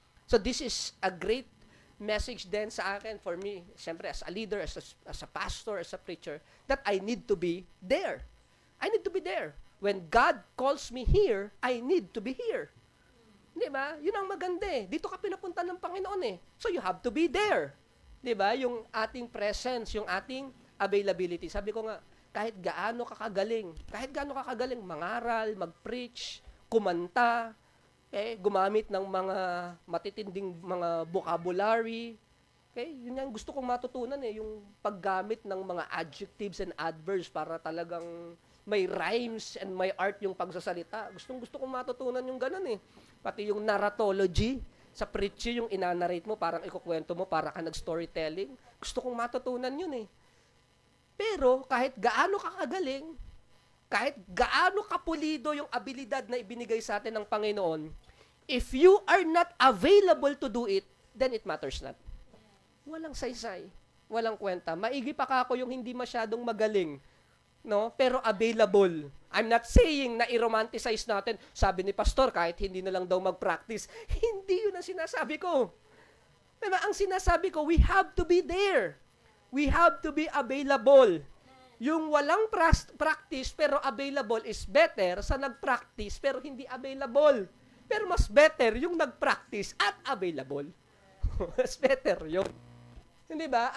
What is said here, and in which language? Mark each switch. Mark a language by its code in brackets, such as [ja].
[en] So this is a great message [tl] din sa akin, [en] for me, siyempre as a leader, as a pastor, as a preacher, that I need to be there. I need to be there. When God calls me here, I need to be here. [tl] Di ba? Yun ang maganda eh. Dito ka pinapunta ng Panginoon eh. [en] So you have to be there. [tl] Di ba? Yung ating presence, yung ating availability. Sabi ko nga, kahit gaano kakagaling, mangaral, mag-preach, kumanta, gumamit ng mga matitinding mga vocabulary. Okay? Yun yung gusto kong matutunan eh, yung paggamit ng mga adjectives and adverbs para talagang may rhymes and may art yung pagsasalita. Gusto kong matutunan yung ganun eh. Pati yung narratology, sa preaching, yung inanarrate mo, parang ikukwento mo, para ka nag-storytelling. Gusto kong matutunan yun eh. Pero kahit gaano kakagaling, kahit gaano kapulido yung abilidad na ibinigay sa atin ng Panginoon, [en] if you are not available to do it, then it matters not. [tl] Walang saysay, walang kwenta. Maigi pa ako yung hindi masyadong magaling, no? Pero available. [en] I'm not saying [tl] na i-romanticize natin. Sabi ni pastor, kahit hindi na lang daw mag-practice. Hindi yun ang sinasabi ko. Diba? Ang sinasabi ko, [en] we have to be there. We have to be available. Yung walang practice pero available is better [tl] sa nag-practice pero hindi [en] available. [tl] Pero mas better yung nag-practice at available. Mas better yun. Hindi ba?